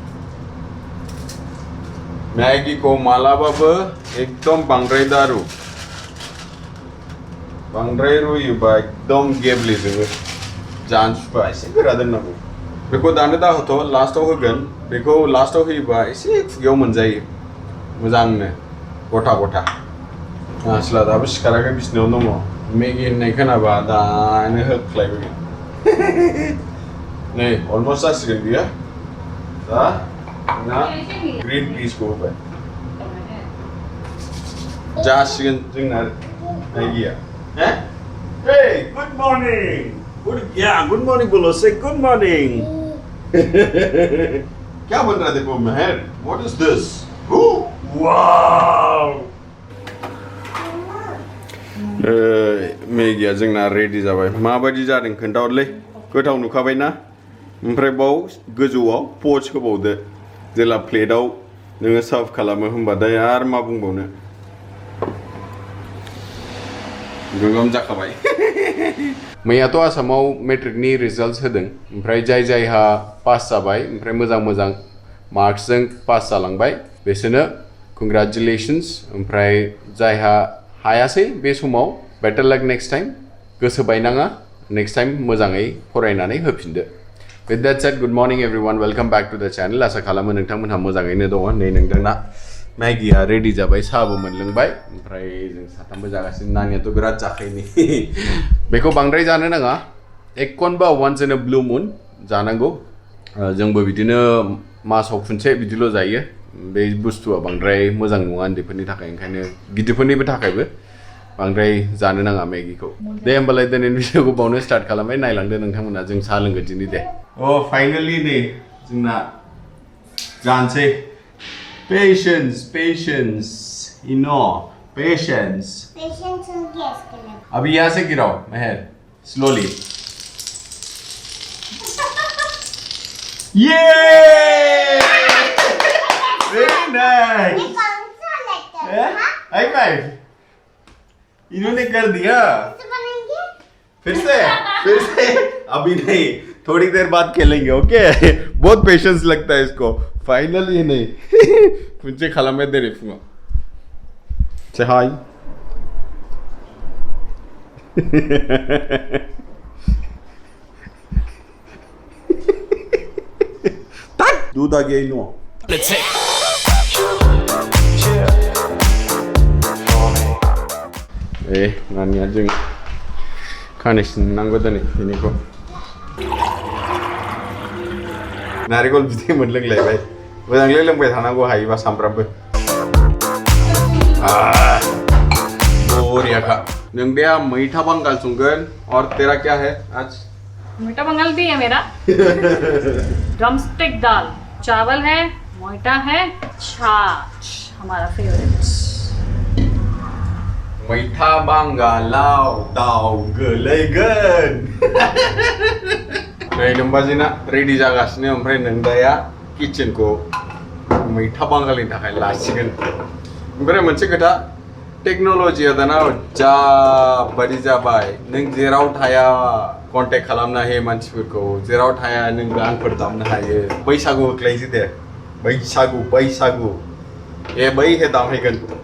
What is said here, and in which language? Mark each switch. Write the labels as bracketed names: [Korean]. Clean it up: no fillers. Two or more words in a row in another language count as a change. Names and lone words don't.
[Bodo] मैगीखौ मालाबाबो एकदम बांद्राय दारु बांद्राय रुयोबा एकदम गेब्लेजोबो जानो सुखुवा एसे गोरा दोननांगौ बेखौ दानो दाहोथ' लास्टआव होगोन बेखौ लास्टआव होयोबा एसे खुगायाव मोनजायो मोजांनो गथा आसला दाबो सिखाराखै बिसिनायाव दङ मेगि होननाय खोनाबा दानो होख्लायबोगोन नै अलमस्ट जासिगोन बियो दा ना ग्रीन पिसखौ होबाय जासिगोन जोंना मैगिया [English] Hey, good morning. Good morning [Hindi] बोलो [English] say good morning. [Hindi] क्या बन रहा है देखो महर? [English] What is this? Wow. [Bodo] मैगिया जोंना रेडि जाबाय माबायदि जादों खोन्थाहरलै गोथाव नुखाबायना ओमफ्राय बाव गोजौआव पच होबावदो जेला प्लेटआव नोङो सार्भ खालामो होमबाथाय आरो मा बुंबावनो गोगोम जाखाबाय मैयाथ' आसामाव मेट्रिकनि रिजाल्ट्स होदों ओमफ्राय जायहा पास जाबाय ओमफ्राय मोजां मार्क्सजों पास जालांबाय बिसोरनो कंग्रेचुलेशन्स ओमफ्राय जायहा हायासै बे समाव [English] better luck next time [Bodo] गोसो बायनाङा [English] next time [Bodo] मोजाङै फरायनानै होफिनदो [English] With that said, good morning everyone. Welcome back to the channel. [Bodo] आसा खालामो नोंथांमोनहा मोजाङैनो दङ नै नोंथांना मैगिया रेडि जाबाय साहाबो मोनलोंबाय ओमफ्राय जों साथामबो जागासिनो नानियाथ' बिराद जाखायोनि बेखौ बांद्राय जानो नाङा एकनबा [English] once in a blue moon [Bodo] जानांगौ जोंबो बिदिनो मासाव खनसे बिदिल' जायो बे बुस्थुआ बांद्राय मोजां नङा उन्दैफोरनि थाखाय ओंखायनो गिदिरफोरनिबो थाखायबो बांद्राय जानो नाङा मेगिखौ दे होमबालाय दिनैनि भिडिअखौ बावनो स्टार्ट खालामबाय नायलांदो नोंथांमोना जों साहा लोंगोन दिनै दे फाइनाली नै जोंना जानोसै [English] patience patience [Hindi] अभी यहाँ से गिराओ मेहर स्लोली ये [English] very nice high five [Hindi] इन्होंने कर दिया फिर से अभी नहीं थोड़ी देर बाद खेलेंगे ओके बहुत पेशेंस लगता है इसको फाइनली नहीं कुछ [Bodo] खालामबाय दे फुङाव से हाय [Hindi] दूध आ गया [Bodo] इनो नानिया जों खानैसिन नांगौ दिनै बेनिखौ नारेंखल बिदै मोनलोंलायबाय मोजाङै लोंबाय थानांगौ हायोबा सामफ्रामबो बढ़िया नोंदिया [Hindi] मीठा बंगाल संगन और तेरा क्या है आज मीठा बंगाल भी है मेरा ड्रमस्टिक दाल चावल है मोइटा है छाछ हमारा फेवरेट [Bodo] मीठा बंगालाव दाव गोलैगोन नै नोंबाजिना रेडी जागासिनो ओमफ्राय नोंदाया किचेनखौ मैथा बांगालनि थाखाय लासिगोन ओमफ्राय मोनसे खोथा टेक्नोलॉजीया दाना जा बादि जाबाय नों जेराव थाया कन्टेक्ट खालामनो हायो मानसिफोरखौ जेराव थाया नों गानफोर दामनो हायो बैसागु होख्लायसै दे बैसागु ए बैहे दामहैगोन